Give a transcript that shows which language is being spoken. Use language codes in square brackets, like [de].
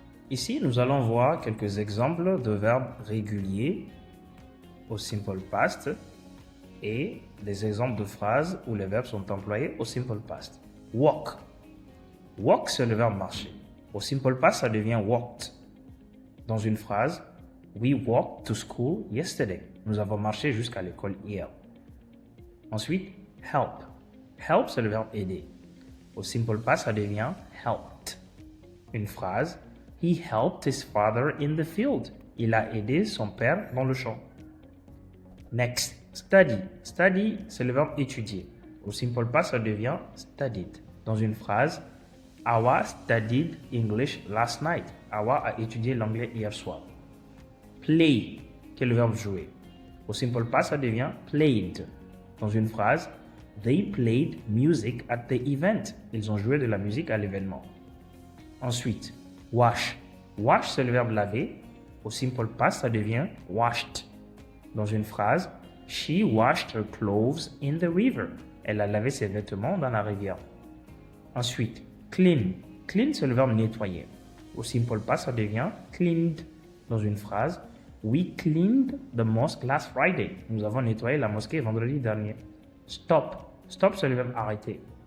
[fr] Ici, nous allons voir quelques exemples de verbes réguliers au simple past et des exemples de phrases où les verbes sont employés au simple past. Walk. Walk, c'est le verbe marcher. Au simple past, ça devient walked. Dans une phrase, [en] we walked to school yesterday. [fr] Nous avons marché jusqu'à l'école hier. Ensuite, help. Help, c'est le verbe aider. Au simple past, ça devient helped. Une phrase, [en] he helped his father in the field. [fr] Il a aidé son père dans le champ. [en] Next, [fr] study. Study, c'est le verbe étudier. Au simple past, ça devient studied. Dans une phrase, [en] Awa studied English last night. [fr] Awa a étudié l'anglais hier soir. Play, qui est le verbe jouer. Au simple past, ça devient played. Dans une phrase, [en] they played music at the event. [fr] Ils ont joué de la musique à l'événement. Ensuite, wash. Wash, c'est le verbe laver. Au simple past, ça devient washed. Dans une phrase, [en] she washed her clothes in the river. [fr] Elle a lavé ses vêtements dans la rivière. Ensuite, clean. Clean, c'est le verbe nettoyer. Au simple past, ça devient cleaned. Dans une phrase, [en] we cleaned the mosque last Friday. [fr] Nous avons nettoyé la mosquée vendredi dernier. Stop. Stop, c'est le verbe arrêter.